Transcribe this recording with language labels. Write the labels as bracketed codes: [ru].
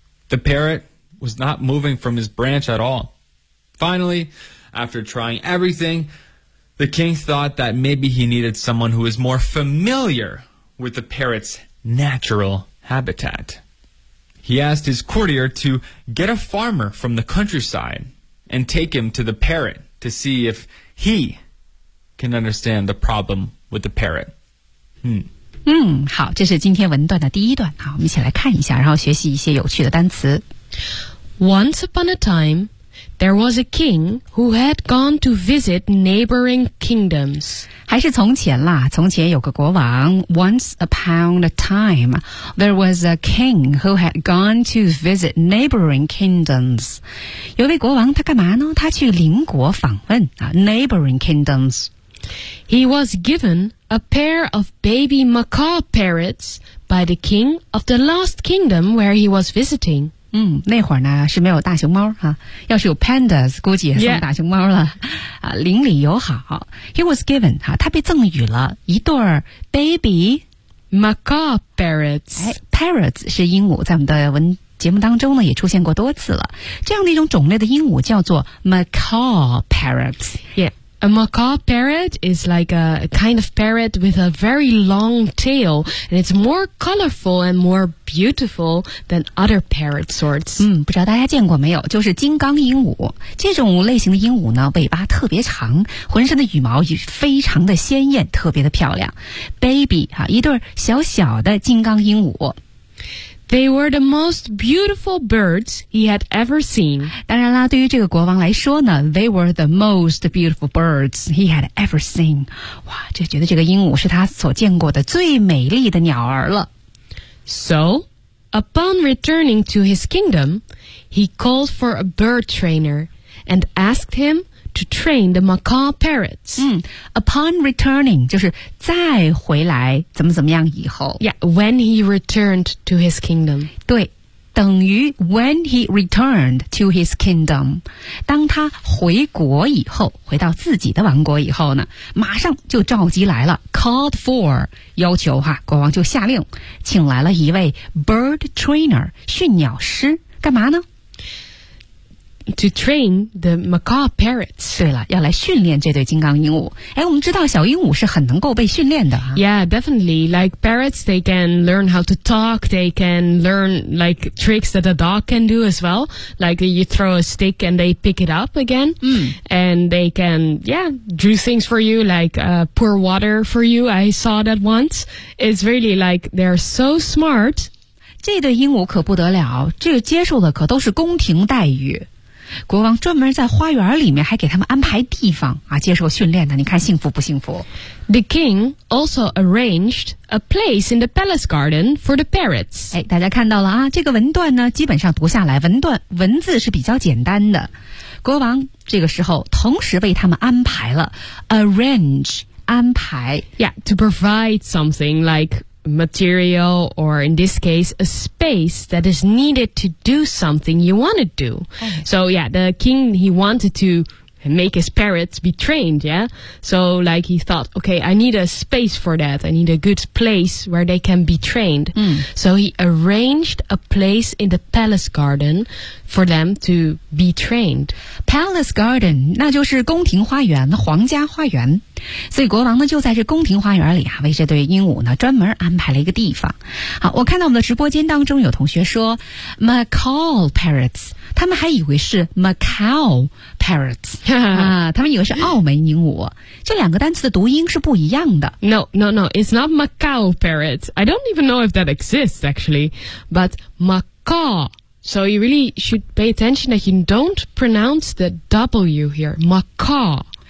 [en] The parrot was not moving from his branch at all. Finally, after trying everything, the king thought that maybe he needed someone who was more familiar with the parrot's natural habitat. He asked his courtier to get a farmer from the countryside and take him to the parrot to see if he can understand the problem with the parrot. [zh] 好，这是今天文段的第一段。好，我们一起来看一下，然后学习一些有趣的单词。 [en] Once upon a time, there was a king who had gone to visit neighboring kingdoms. [zh] 还是从前啦，从前有个国王。 [en] Once upon a time, there was a king who had gone to visit neighboring kingdoms. [zh] 有位国王，他干嘛呢？他去邻国访问啊 ， [en] neighboring kingdoms. He was given a pair of baby macaw parrots by the king of the last kingdom where he was visiting. [zh] 那会儿呢是没有大熊猫哈，要是有 pandas 估计也算大熊猫了。 [en] Yeah. [zh] 邻里友好。 [en] He was given, [zh] 他被赠予了一对 baby [en] macaw parrots. [zh] Parrots 是鹦鹉，在我们的文节目当中呢也出现过多次了。这样的一种种类的鹦鹉叫做 macaw parrots. [en] Yeah. A macaw parrot is like a kind of parrot with a very long tail, and it's more colorful and more beautiful than other parrot sorts. [zh] 不知道大家见过没有，就是金刚鹦鹉。这种类型的鹦鹉呢，尾巴特别长，浑身的羽毛也非常的鲜艳，特别的漂亮。 Baby, 一对小小的金刚鹦鹉。 [en] They were the most beautiful birds he had ever seen. [zh] 当然啦，对于这个国王来说呢 [en] ,they were the most beautiful birds he had ever seen. [zh] 哇，就觉得这个鹦鹉是他所见过的最美丽的鸟儿了。 [en] So, upon returning to his kingdom, he called for a bird trainer and asked him,to train the macaw parrots. Upon returning, [zh] 就是再回来怎么怎么样以后。 [en] Yeah, when he returned to his kingdom. [zh] 对，等于 [en] when he returned to his kingdom. [zh] 当他回国以后，回到自己的王国以后呢，马上就召集来了 [en] called for, [zh] 要求哈，国王就下令，请来了一位 bird trainer, 驯鸟师，干嘛呢？ [en] To train the macaw parrots. [zh] 对了，要来训练这对金刚鹦鹉。哎，我们知道小鹦鹉是很能够被训练的啊。 [en] Yeah, definitely. Like parrots, they can learn how to talk. They can learn like tricks that a dog can do as well. Like you throw a stick and they pick it up again. And they can, yeah, do things for you, like pour water for you. I saw that once. It's really like they're so smart. [zh] 这对鹦鹉可不得了，这接受的可都是宫廷待遇。国王专门在花园里面还给他们安排地方啊，接受训练的，你看幸福不幸福。 [en] The king also arranged a place in the palace garden for the parrots. [zh] 哎，大家看到了啊，这个文段呢基本上读下来文字是比较简单的。国王这个时候同时为他们安排了 arrange 安排。 [en] Yeah, to provide something likeMaterial, or in this case, a space that is needed to do something you want to do. So, yeah, the king, he wanted to make his parrots be trained, yeah? So, like, he thought, okay, I need a space for that. I need a good place where they can be trained. So, he arranged a place in the palace garden for them to be trained. [zh] Palace garden, 那就是宫廷花园，皇家花园。所以国王呢就在这宫廷花园里啊为这对鹦鹉呢专门安排了一个地方。好，我看到我们的直播间当中有同学说 macaw parrots, 他们还以为是 macaw parrots, 、他们以为是澳门鹦鹉。这两个单词的读音是不一样的。 [en] No, it's not macaw parrots. I don't even know if that exists actually, but macaw. So you really should pay attention that you don't pronounce the W here, macaw.